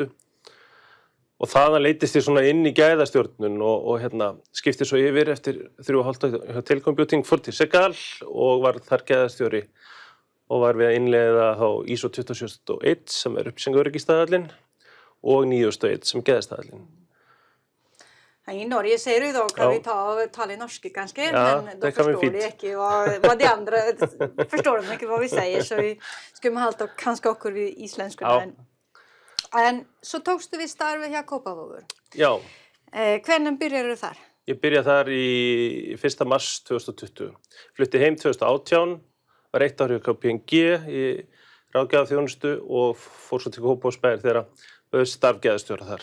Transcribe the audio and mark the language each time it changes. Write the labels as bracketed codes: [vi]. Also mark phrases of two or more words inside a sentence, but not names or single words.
[is] Og þaðan leitist ég svona inn í gæðastjórnun og skipti svo yfir eftir 3,5 ár hjá Telcomputing, fór til Segal og var þar gæðastjóri. Og var við að innleiða þá ISO 27001 sem upplýsingaöryggisstaðallinn og 9001 som gæðastaðallinn. [sv] I Norge säger du då kan vi tala norska kanske, ja, men då förstår de inte vad de andra förstår de inte vad vi säger så vi skulle halta kanske också vid isländska. Ja. [is] En så tókstu við starfi hjá Kópavogur. Já. Hvenær byrjaðu þar? Ég byrjaði þar í 1. mars 2020. Flutti heim 2018. Var 1 ár hjá KPMG í ráðgjafarþjónustu og fór svo til Kópavogsbæjar þegar bauðst starfgæðastjóra þar.